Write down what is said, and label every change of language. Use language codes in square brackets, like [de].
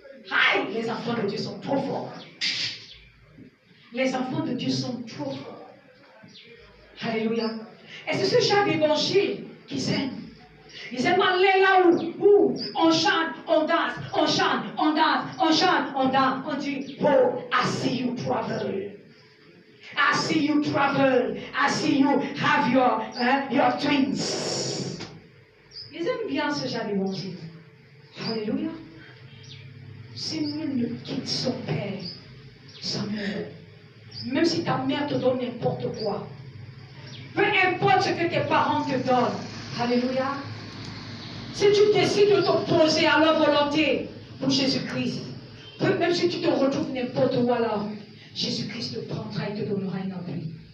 [fr] Aïe, les enfants de Dieu sont trop forts. Les enfants de Dieu sont trop forts. Alléluia. Et c'est ce genre d'évangile qu'ils aiment. Ils aiment aller là où on chante, on danse, on chante, on danse, on chante, on danse. On dit, [en] oh, I see you travel. I see you travel. I see you have your twins. [fr] Ils aiment bien ce genre d'évangile. Alléluia. Si nul ne quitte son père, sa mère, même si ta mère te donne n'importe quoi, peu importe ce que tes parents te donnent, alléluia, si tu décides de t'opposer à leur volonté pour Jésus-Christ, même si tu te retrouves n'importe où à la rue, Jésus-Christ te prendra et te donnera un abri.